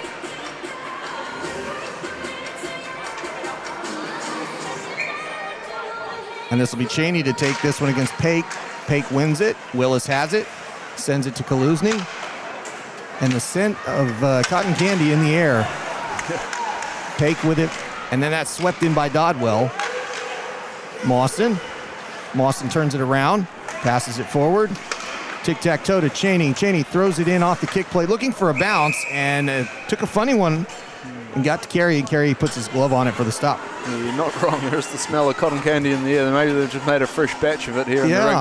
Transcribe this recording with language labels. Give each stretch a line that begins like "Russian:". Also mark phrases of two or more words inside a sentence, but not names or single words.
English: And this will be Cheney to take this one against Pake. Pake wins it. Willis has it. Sends it to Kaluzny. And the scent of cotton candy in the air. Pake with it. And then that's swept in by Dodwell. Mawson. Mawson turns it around. Passes it forward. Tic-tac-toe to Cheney. Cheney throws it in off the kick plate, looking for a bounce, and took a funny one and got to Carey, and Carey puts his glove on it for the stop. Yeah, you're not wrong. There's the smell of cotton candy in the air. Maybe they've just made a fresh batch of it here in the rink.